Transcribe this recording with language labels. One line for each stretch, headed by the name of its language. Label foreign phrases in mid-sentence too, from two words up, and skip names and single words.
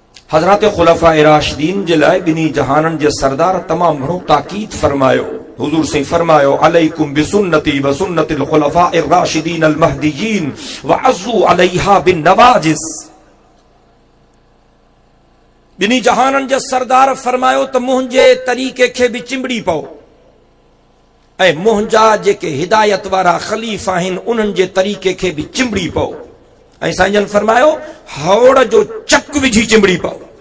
Sindhi: हजरत खुलफाए राशिदीन जे लाइ बिनी जहानन जे सरदार तमाम घणो ताकीद फरमायो। हुजूर से फरमायो
Arabic: عليكم بسنتي و سنة الخلفاء الراشدين المهديين و عضوا عليها بالنواجذ.
Sindhi: बिनी जहानन जे सरदार फरमायो त मुंहिंजे तरीक़े खे बि चिंबड़ी पओ ऐं मुंहिंजा जेके हिदायत वारा ख़लीफ़ा आहिनि उन्हनि जे तरीक़े खे बि चिंबड़ी पओ। ऐं साईं जन फरमायो हौड़ जो चक विझी चिंबड़ी पओ।